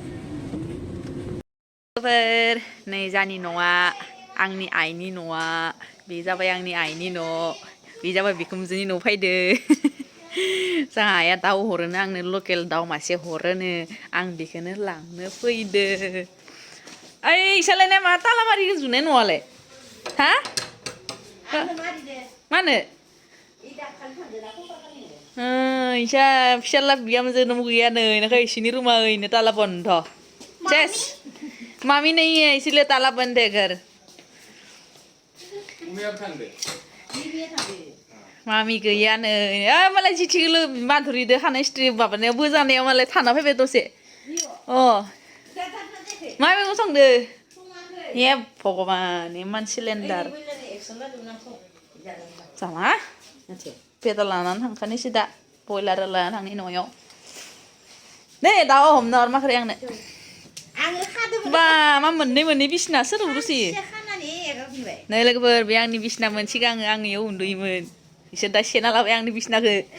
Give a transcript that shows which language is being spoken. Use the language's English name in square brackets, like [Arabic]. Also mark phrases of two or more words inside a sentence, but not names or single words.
[Bodo] लोगोफोर नै जानि न'आ आंनि आइनि न'आ बे जाबाय आंनि आइनि न' बे जाबाय बिखुनजोनि न' फैदो जोंहा आइया दाउ हरोनो आंनो लकेल दाउ मासे हरोनो आं बेखौनो लांनो फैदो ओइ इसालायना मा तालामारि जुनाय न'आलाय हा मा होनो इसा फिसाला बिहामजो न'बो गैया नै इनाखै इसिनि रुमा ओइनो ताला बन्द सेस [Hindi] मामी नहीं है इसीलिए ताला बंद है घर [Bodo] मामी गैया नै मालाय जिथिगोलो माधुरिदो खानाय स्ट्रि माबानायाव बोजानायाव मालाय थाना फैबाय दसे मा मैगं संदो हे भगबान इमान सिलिन्डार जाला बेदर लानानै थांखानोसै दा बयलार लानानै थांनि न'आव नै दाउ हमनो हरमाखै आंनो बा मा मोननै बिसिना सोर उन्दुसोयो नै लोगोफोर बे आंनि बिसिनामोन सिगां आं इयाव उन्दुयोमोन बिसोर दा सेना लाबाय आंनि बिसिनाखौ